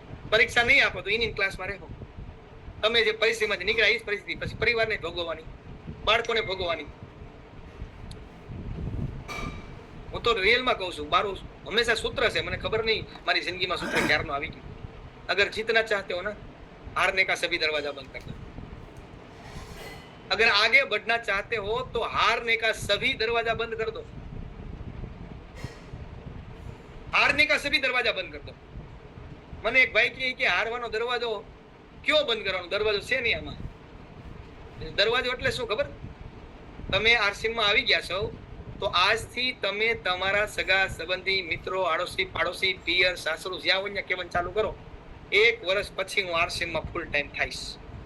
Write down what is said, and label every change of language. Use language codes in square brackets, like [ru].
[gu] પરીક્ષા નહીં આપો તો ઇન ક્લાસમાં રહો. તમે જે પરિસ્થિતિમાંથી નીકળ્યા, એ જ પરિસ્થિતિ પછી પરિવારને ભોગવવાની, બાળકોને ભોગવવાની. હું તો રિયલમાં કહું છું, મારું હંમેશા સૂત્ર છે, મને ખબર નહીં મારી જિંદગીમાં સૂત્ર ક્યારનું આવી ગયું. [hi] અગર જીतना चाहते हो ना, हारने का सभी दरवाजा बंद कर दो. अगर आगे बढ़ना चाहते हो तो हारने का सभी दरवाजा बंद कर दो. हारने का सभी दरवाजा बंद कर दो. [gu] મને એક ભાઈ કહે કે હારવાનો દરવાજો કયો બંધ કરવાનો? દરવાજો છે નહીં આમાં. દરવાજો એટલે શું ખબર? તમે આરસીમાં આવી ગયા છો તો આજથી તમે તમારા સગા સંબંધી, મિત્રો, આડોશી, પાડોશી, પિયર, સાસરુ જ્યાં હોય ત્યાં કહેવાનું ચાલુ કરો, 1 વર્ષ પછી હું આરસીમાં ફૂલ ટાઈમ થઈશ.